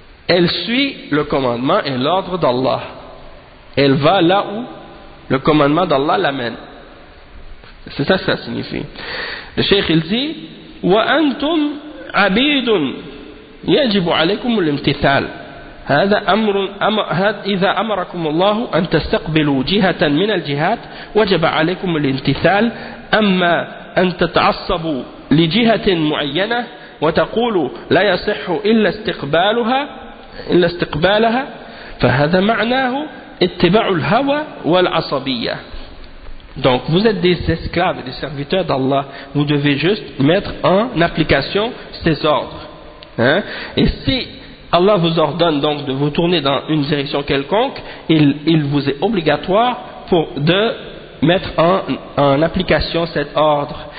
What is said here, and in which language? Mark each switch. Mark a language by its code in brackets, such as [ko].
[fr] elle suit le commandement et l'ordre d'Allah. Elle va là où le commandement d'Allah l'amène. C'est ça que ça signifie. Le cheikh il dit [ar] « Wa antum abidun yajibu alaykum l'imtithal » هذا أمر إذا أمركم الله أن تستقبلوا جهة من الجهات وجب عليكم الامتثال أما أن تتعصبوا لجهة معينة وتقولوا لا يصح إلا استقبالها إلا استقبالها فهذا معناه اتباع الهوى والعصبية. [fr] Donc vous êtes des esclaves, des serviteurs d'Allah. Vous devez juste mettre en application ces ordres. Hein? Et si Allah vous ordonne donc de vous tourner dans une direction quelconque, il vous est obligatoire pour de mettre en application cet ordre.